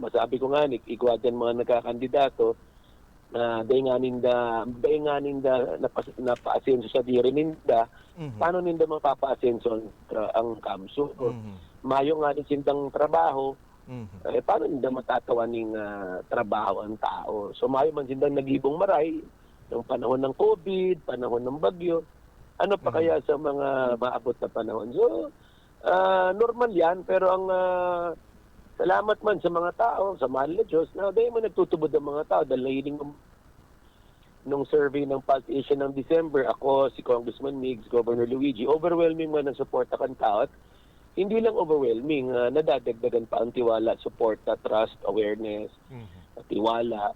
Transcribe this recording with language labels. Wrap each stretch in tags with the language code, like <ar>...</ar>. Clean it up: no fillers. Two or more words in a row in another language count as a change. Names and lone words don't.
<bik>Sabi ko nga, igwa dyan mga nagkakandidato, na dahi nga ninda napaasenso sa diri ninda, paano ninda mapapaasenso ang kamso? Mayo nga din sintang trabaho, paano ninda matatawa ng trabaho ang tao? So mayo man sindang nagibong maray ng panahon ng COVID, panahon ng bagyo, ano pa kaya sa mga maabot na panahon? So, normal yan, pero ang salamat man sa mga tao, sa mahal na Diyos, na dahil mo nagtutubod ang mga tao dahil nahiling nung survey ng Pulse Asia ng December, ako, si Congressman Migs, Governor Luigi, overwhelming man ang support ng tao.</bik> <tl>At hindi lang overwhelming, nadadagdagan pa ang tiwala,</tl> <en>support, trust, awareness,</en> <tl>tiwala.</tl>